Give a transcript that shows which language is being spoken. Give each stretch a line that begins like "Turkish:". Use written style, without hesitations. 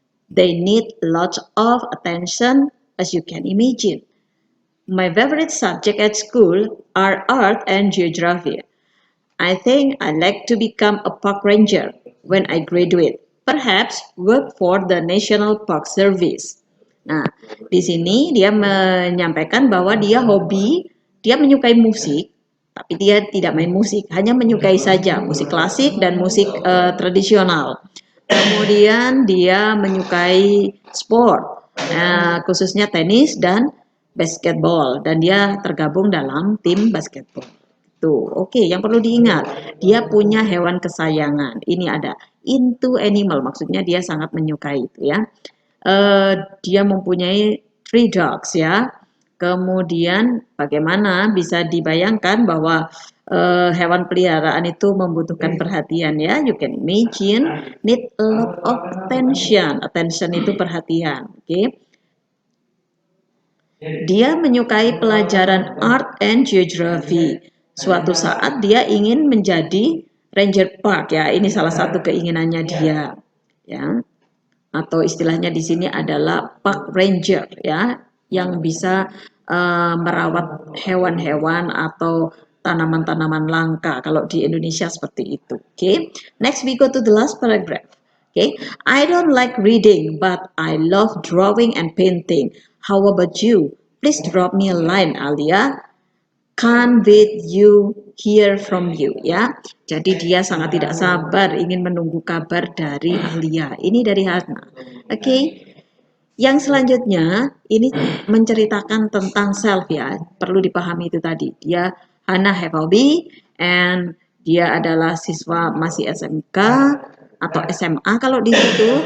English: They need lots of attention, as you can imagine. My favorite subject at school are art and geography. I think I'd like to become a park ranger when I graduate. Perhaps work for the National Park Service.
Indonesian: Nah, di sini dia menyampaikan bahwa dia hobi, dia menyukai musik, tapi dia tidak main musik, hanya menyukai saja musik klasik dan musik tradisional. Kemudian dia menyukai sport, khususnya tenis dan basketball, dan dia tergabung dalam tim basketball. Tuh, oke, yang perlu diingat, dia punya hewan kesayangan. Ini ada into animal, maksudnya dia sangat menyukai itu ya. Dia mempunyai 3 dogs ya. Kemudian bagaimana bisa dibayangkan bahwa hewan peliharaan itu membutuhkan perhatian ya.
English: You can imagine need a lot of attention.
Indonesian: Attention itu perhatian, oke. Dia menyukai pelajaran
English: art and geography.
Indonesian: Suatu saat dia ingin menjadi ranger park ya. Ini salah satu keinginannya dia. Ya. Atau istilahnya di sini adalah park ranger ya, yang bisa merawat hewan-hewan atau tanaman-tanaman langka. Kalau di Indonesia seperti itu. Okay.
English: Next we go to the last paragraph. Okay. I don't like reading, but I love drawing and painting. How about you? Please drop me a line, Alia. Can't wait you hear from you ya.
Indonesian: Jadi dia sangat tidak sabar ingin menunggu kabar dari Alia. Ini dari Hana. Oke. Yang selanjutnya ini menceritakan tentang self ya. Perlu dipahami itu tadi. Dia Hana
English: have hobby and
Indonesian: dia adalah siswa masih SMK atau SMA kalau di situ.